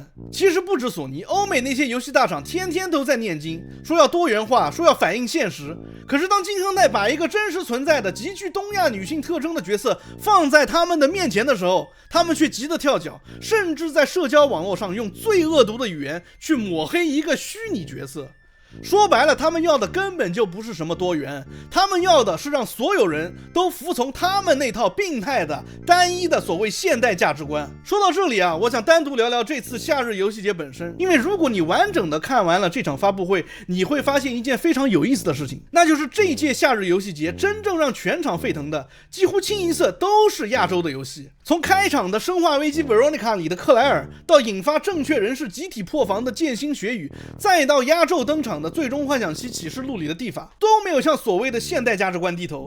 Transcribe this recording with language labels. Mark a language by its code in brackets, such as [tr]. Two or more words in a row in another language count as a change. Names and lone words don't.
[zh] 其實不止索尼，歐美那些遊戲大廠天天都在念經，說要多元化，說要反映現實。可是當金亨代把一個真實存在的極具東亞女性特徵的角色放在他們的面前的時候，他們卻急得跳腳，甚至在社交網絡上用最惡毒的語言去抹黑一個虛擬角色。說白了，他們要的根本就不是什麼多元，他們要的是讓所有人都服從他們那套病態的單一的所謂現代價值觀。說到這裡啊，我想單獨聊聊這次夏日遊戲節本身，因為如果你完整的看完了這場發布會，你會發現一件非常有意思的事情，那就是這一屆夏日遊戲節真正讓全場沸騰的幾乎清一色都是亞洲的遊戲。從開場的生化危機 Veronica 裡的克萊爾，到引發正確人士集體破防的劍心血雨，再到壓軸登場的最終幻想七啟示錄裡的蒂法，都沒有向所謂的現代價值觀低頭。